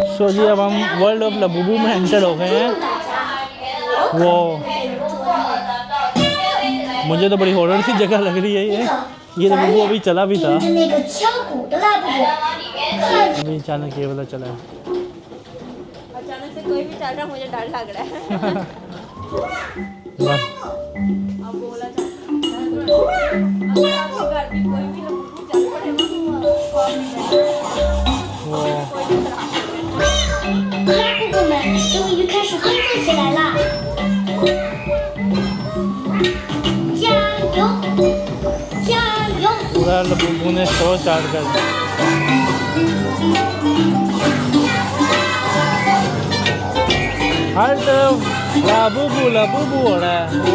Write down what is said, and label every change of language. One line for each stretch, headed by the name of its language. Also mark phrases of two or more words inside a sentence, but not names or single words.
Hindi: सो जी अब हम वर्ल्ड ऑफ लबुबू में एंटर हो गए हैं। वो मुझे तो बड़ी हॉरर सी जगह लग रही है ये लबुबू अभी चला भी था, अभी अचानक ये वाला चला है। अचानक से कोई भी चल रहा, मुझे डर लग रहा है। अब बोला घर भी कोई भी लोग चल पड़े
Chinese: 们终于开始工作起来啦！加油，加油！
Hindi: पूरा लबुबू ने
English: show start
Hindi: कर दिया। हर तरफ लबुबू हो रहा है।